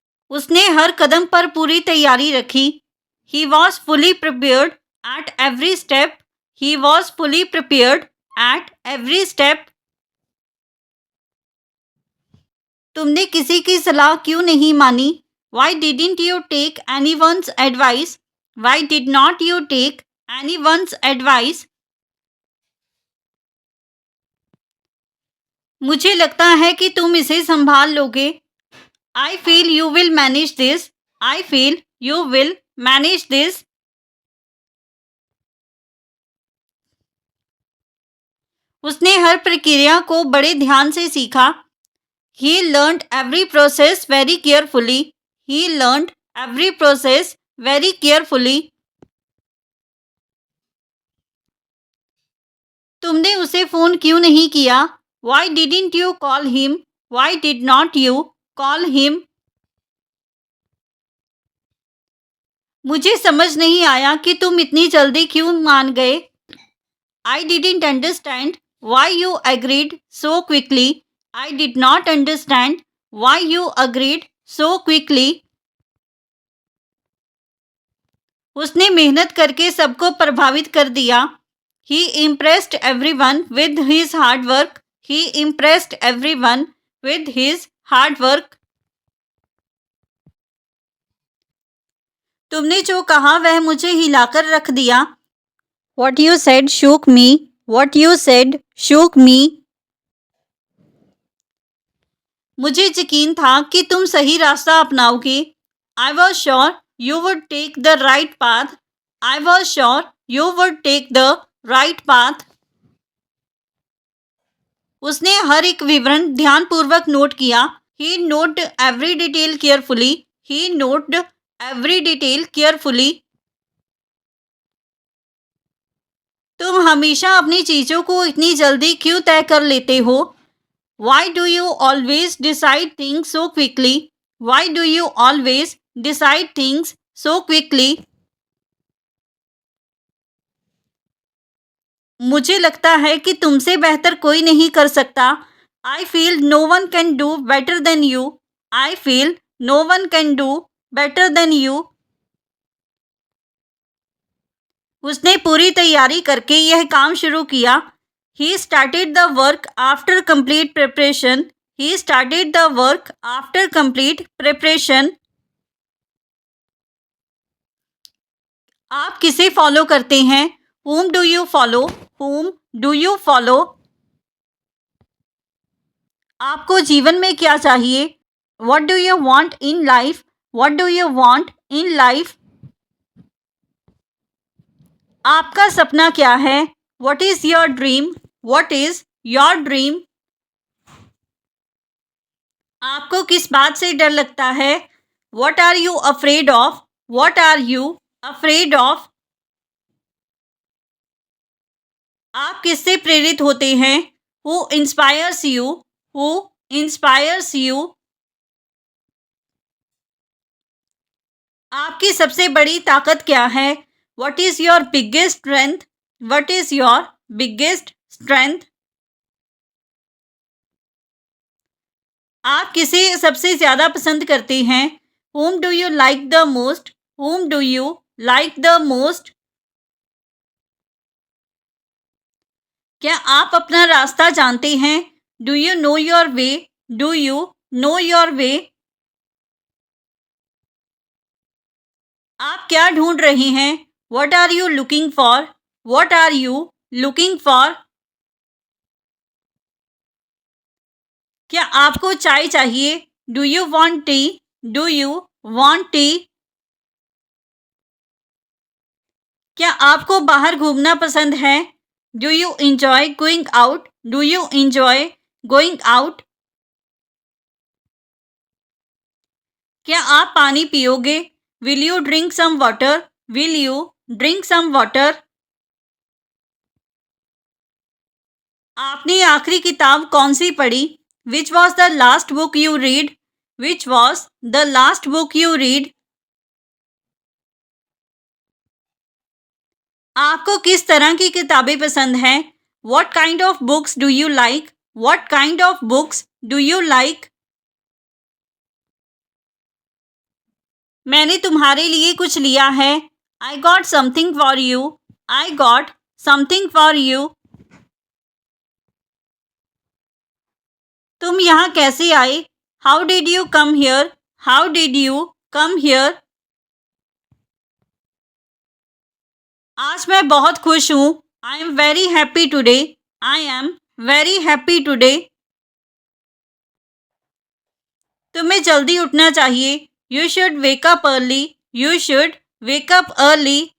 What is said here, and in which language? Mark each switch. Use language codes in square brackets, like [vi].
[hi] उसने हर कदम पर पूरी तैयारी रखी। [en] He was fully prepared at every step. He was fully prepared at every step. [hi] तुमने किसी की सलाह क्यों नहीं मानी? [en] Why didn't you take anyone's advice? Why did not you take anyone's advice? [hi] मुझे लगता है कि तुम इसे संभाल लोगे। [en] I feel you will manage this. I feel you will manage this. [hi] उसने हर प्रक्रिया को बड़े ध्यान से सीखा। [en] He learned every process very carefully. He learned every process very carefully. [hi] तुमने उसे फ़ोन क्यों नहीं किया? [en] Why didn't you call him? Why did not you call him? [hi] मुझे समझ नहीं आया कि तुम इतनी जल्दी क्यों मान गए। [en] I didn't understand why you agreed so quickly. I did not understand why you agreed so quickly. [hi] उसने मेहनत करके सबको प्रभावित कर दिया। [en] He impressed everyone with his hard work. He impressed everyone with his hard work. [hi] तुमने जो कहा वह मुझे हिलाकर रख दिया। [en] What you said shook me. What you said shook me. [hi] मुझे यकीन था कि तुम सही रास्ता अपनाओगे। [en] I was sure you would take the right path. I was sure you would take the right path. [hi] उसने हर एक विवरण ध्यानपूर्वक नोट किया। [en] He noted every detail carefully. He noted every detail carefully. [hi] तुम हमेशा अपनी चीज़ों को इतनी जल्दी क्यों तय कर लेते हो? [en] Why do you always decide things so quickly? Why do you always decide things so quickly? [hi] मुझे लगता है कि तुमसे बेहतर कोई नहीं कर सकता। [en] I feel no one can do better than you. I feel no one can do better than you. [hi] उसने पूरी तैयारी करके यह काम शुरू किया। [en] He started the work after complete preparation. He started the work after complete preparation. [hi] आप किसे फॉलो करते हैं? [en] Whom do you follow? Whom do you follow? [hi] आपको जीवन में क्या चाहिए? [en] What do you want in life? What do you want in life? [hi] आपका सपना क्या है? [en] What is your dream? What is your dream? [hi] आपको किस बात से डर लगता है? [en] What are you afraid of? What are you afraid of? [hi] आप किससे प्रेरित होते हैं? [en] Who inspires you? Who inspires you? [hi] आपकी सबसे बड़ी ताकत क्या है? [en] What is your biggest strength? What is your biggest strength? [hi] आप किसे सबसे ज़्यादा पसंद करते हैं? [en] Whom do you like the most? Whom do you like the most? [hi] क्या आप अपना रास्ता जानते हैं? [en] Do you know your way? Do you know your way? [hi] आप क्या ढूंढ रहे हैं? [en] What are you looking for? What are you looking for? [hi] क्या आपको चाय चाहिए? [en] Do you want tea? Do you want tea? [hi] क्या आपको बाहर घूमना पसंद है? [en] Do you enjoy going out? Do you enjoy going out? [hi] क्या आप पानी पियोगे? [en] Will you drink some water? Will you drink some water? [hi] आपने आखिरी किताब कौन सी पढ़ी? [en] Which was the last book you read? Which was the last book you read? [hi] आपको किस तरह की किताबें पसंद हैं? [en] What kind of books do you like? What kind of books do you like? [hi] मैंने तुम्हारे लिए कुछ लिया है। [en] I got something for you. I got something for you. [hi] तुम यहाँ कैसे आए? [en] How did you come here? How did you come here? [hi] आज मैं बहुत खुश हूँ। [en] I am very happy today. I am very happy today. [hi] तुम्हें जल्दी उठना चाहिए। [en] You should wake up early. You should wake up early.